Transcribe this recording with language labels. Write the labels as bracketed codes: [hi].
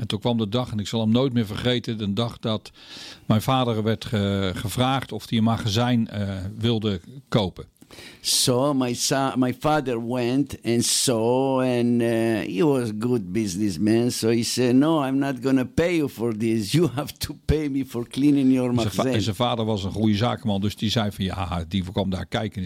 [nl] En toen kwam de dag, en ik zal hem nooit meer vergeten, de dag dat mijn vader werd gevraagd of hij een magazijn wilde kopen. [en] So my father went and saw, and he was a good businessman. So he said, no, I'm not going to pay you for this. You have to pay me for cleaning your magazine. [nl] En zijn vader was een goede zakenman, dus die zei van ja, die kwam daar kijken.